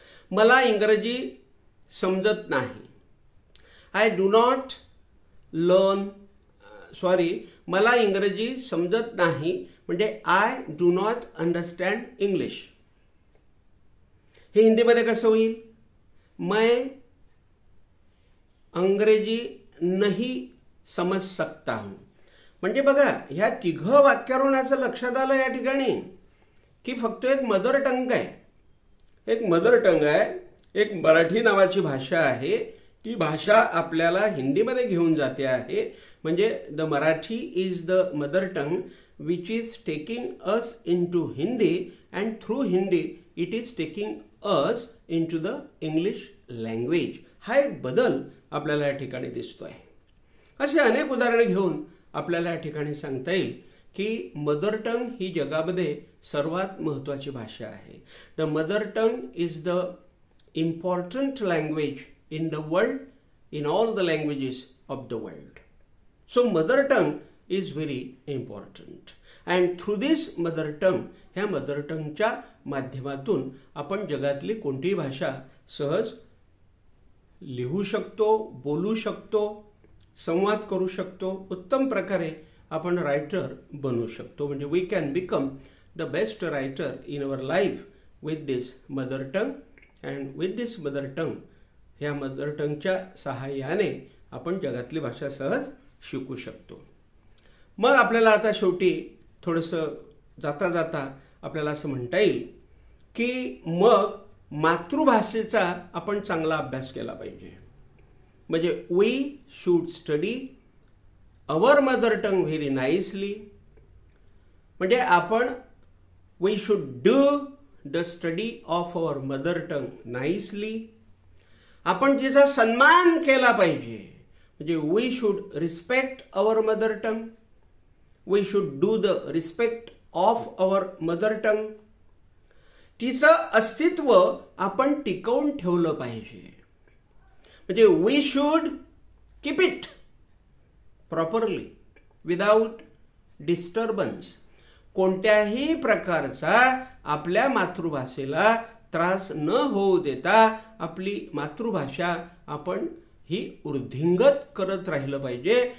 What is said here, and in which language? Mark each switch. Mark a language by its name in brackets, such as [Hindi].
[Marathi] मला इंग्रजी समजत नाही. [English] I do not learn [Marathi] sorry मला इंग्रजी समजत नाही म्हणजे [English] I do not understand English. [Marathi] हे हिंदीमध्ये कसं होईल? [Hindi] मैं अंग्रेजी नहीं समज सकता हूं. [Marathi] म्हणजे बघा ह्या तिघं वाक्यावरून असं लक्षात आलं या ठिकाणी की फक्त एक मदर टंग आहे, एक मदर टंग आहे, एक मराठी नावाची भाषा आहे. ती भाषा आपल्याला हिंदीमध्ये घेऊन जाते आहे. म्हणजे [English] The Marathi is the mother tongue which is taking us into Hindi and through Hindi it is taking us into the English language. [Marathi] हा एक बदल आपल्याला या ठिकाणी दिसतोय. असे अनेक उदाहरणे घेऊन आपल्याला या ठिकाणी सांगता येईल की मदर टंग ही जगामध्ये सर्वात महत्त्वाची भाषा आहे. [English] The mother tongue is the important language in the world, in all the languages of the world. So mother tongue is very important. And through this mother tongue, [Marathi] ह्या mother tongue च्या माध्यमातून आपण जगातली कोणतीही भाषा सहज लिहू शकतो, बोलू शकतो, संवाद करू शकतो, उत्तम प्रकारे आपण रायटर बनू शकतो. [English] म्हणजे we can become the best writer in our life with this mother tongue. And with this mother tongue, [Marathi] ह्या मदर टंगच्या सहाय्याने आपण जगातली भाषा सहज शिकू शकतो. मग आपल्याला आता शेवटी थोडंसं जाता जाता आपल्याला असं म्हणता येईल की मग मातृभाषेचा आपण चांगला अभ्यास केला पाहिजे. [English] म्हणजे we should study our mother tongue very nicely. [Marathi] म्हणजे आपण [English] We should do the study of our mother tongue nicely. [Marathi] आपण तिचा सन्मान केला पाहिजे. म्हणजे [English] We should respect our mother tongue. We should do the respect of our mother tongue. [Marathi] तिचं अस्तित्व आपण टिकवून ठेवलं पाहिजे. [English] म्हणजे we should keep it properly without disturbance. [Marathi] कोणत्याही प्रकारचा आपल्या मातृभाषेला त्रास न होऊ देता आपली मातृभाषा आपण ही वृद्धिंगत करत राहिलं पाहिजे.